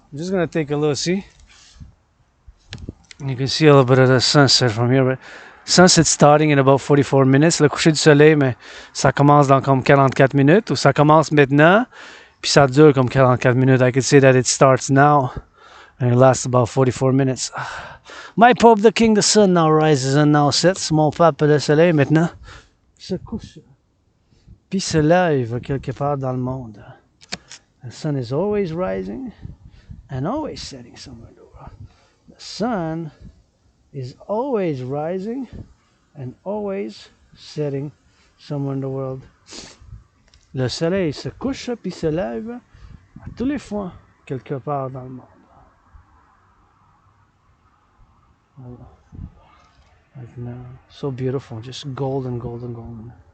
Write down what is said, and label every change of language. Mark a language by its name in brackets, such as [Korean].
[English] I'm just gonna take a look, see. You can see a little bit of the sunset from here. But sunset starting in about 44 minutes. [French] Le coucher du soleil, mais ça commence dans comme 44 minutes. Ou ça commence maintenant, puis ça dure comme 44 minutes. [English] I could say that it starts now, and it lasts about 44 minutes. My Pope, the King, the sun now rises and now sets. [French] Mon pape, le soleil, maintenant se couche. Puis se lève quelque part dans le monde. [English] The sun is always rising and always setting somewhere in the world. The sun is always rising and always setting somewhere in the world. [French] Le soleil se couche puis se lève à tous les fois quelque part dans le monde. [English] Voilà. Like now, so beautiful, just golden, golden, golden.